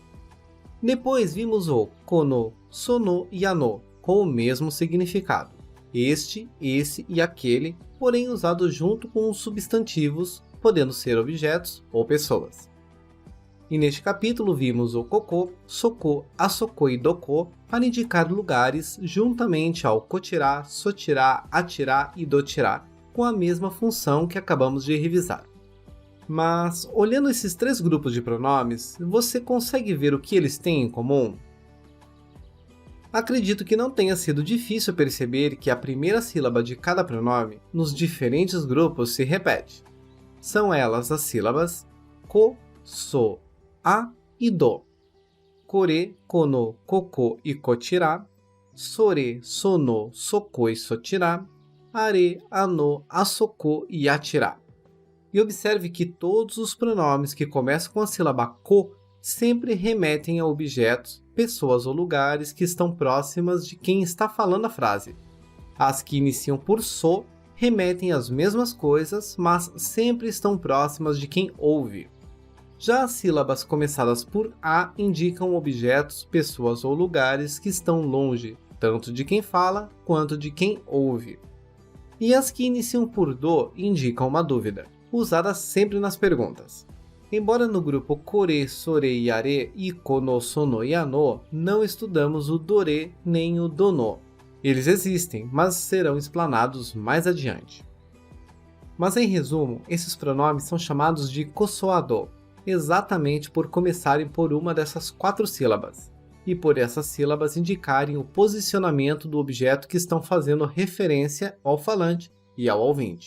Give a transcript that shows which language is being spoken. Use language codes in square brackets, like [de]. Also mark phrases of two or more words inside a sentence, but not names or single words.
[pt] Depois vimos o [ja] この、その [pt] e ano, com o mesmo significado, este, esse e aquele, porém usados junto com os substantivos, podendo ser objetos ou pessoas. E neste capítulo vimos o [ja] ここ、そこ、あそこ [pt] e doko para indicar lugares juntamente ao [ja] こちら、そちら、あちら [pt] e dotirá, com a mesma função que acabamos de revisar. Mas, olhando esses três grupos de pronomes, você consegue ver o que eles têm em comum? Acredito que não tenha sido difícil perceber que a primeira sílaba de cada pronome nos diferentes grupos se repete. São elas as sílabas ko, so, a e do. [ja] これ、この、ここ e こちら、それ、その、そこ e そちら、あれ、あの、あそこ e あちら. [pt] E observe que todos os pronomes que começam com a sílaba ko sempre remetem a objetos, pessoas ou lugares que estão próximas de quem está falando a frase. As que iniciam por so remetem às mesmas coisas, mas sempre estão próximas de quem ouve. Já as sílabas começadas por a indicam objetos, pessoas ou lugares que estão longe, tanto de quem fala quanto de quem ouve. E as que iniciam por do indicam uma dúvida, usada sempre nas perguntas. Embora no grupo [ja] これ、それ [pt] e are e kono, sono e ano não estudamos o dore nem o dono. Eles existem, mas serão explanados mais adiante. Mas em resumo, esses pronomes são chamados de kosoado, exatamente por começarem por uma dessas 4 sílabas, e por essas sílabas indicarem o posicionamento do objeto que estão fazendo referência ao falante e ao ouvinte.